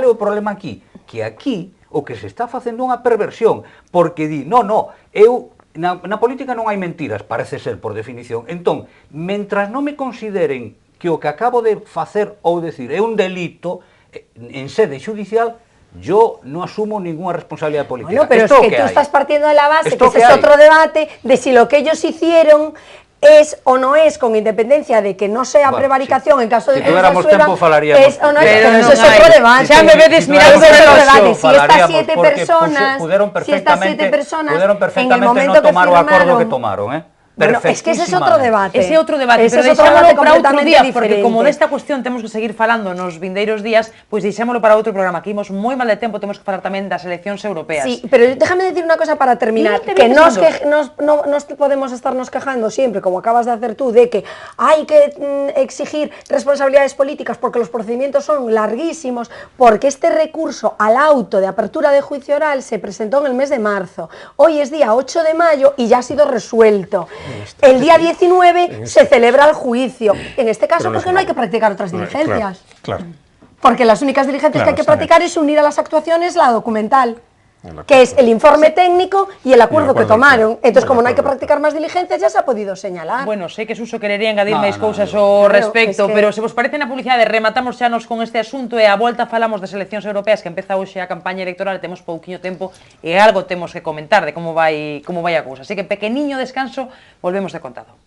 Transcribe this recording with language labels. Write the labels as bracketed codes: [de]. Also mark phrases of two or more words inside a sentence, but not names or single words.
[gl] Cal é o problema aquí? Que aquí o que se está facendo unha perversión, porque di, no, eu na política non hai mentiras, parece ser por definición. Entón, mentras non me consideren que o que acabo de facer ou decir é un delito en sede judicial, [es] yo no asumo ninguna responsabilidad política. Bueno, pero es que tú estás partiendo de la base que ese es otro debate de si lo que ellos hicieron es o no es, con independencia de que no sea prevaricación en caso de que no se absuelvan, es o no es, pero eso es otro debate. Ya me ves mirando otro debate. Si estas 7 personas pudieron perfectamente no tomar [gl] o acordo [es] que tomaron, Bueno, es que ese es otro debate. [gl] Ese é outro debate, pero deixámoslo para outro día, porque como desta cuestión temos que seguir falando nos vindeiros días, pois deixámoslo para outro programa, que imos moi mal de tempo, temos que falar tamén das eleccións europeas. [es] Sí, pero déjame decir una cosa para terminar, que no podemos estarnos quejando siempre, como acabas de hacer tú, de que hay que exigir responsabilidades políticas porque los procedimientos son larguísimos, porque este recurso al auto de apertura de juicio oral se presentó en el mes de marzo. Hoy es día 8 de mayo y ya ha sido resuelto. El día 19 se celebra el juicio. En este caso, ¿por qué no hay que practicar otras diligencias? Claro. Porque las únicas diligencias que hay que practicar es unir a las actuaciones la documental, que es el informe técnico y el acuerdo que tomaron. Entonces, como no hay que practicar más diligencias, ya se ha podido señalar. Bueno, [gl] sei que Suso querería engadir máis cousas ao respecto, pero se vos parece na publicidade, rematamos xa nos con este asunto e a volta falamos das eleccións europeas que empeza hoxe a campaña electoral, temos pouquiño tempo e algo temos que comentar de como vai a cousa. Así que pequeniño descanso, volvemos de contado.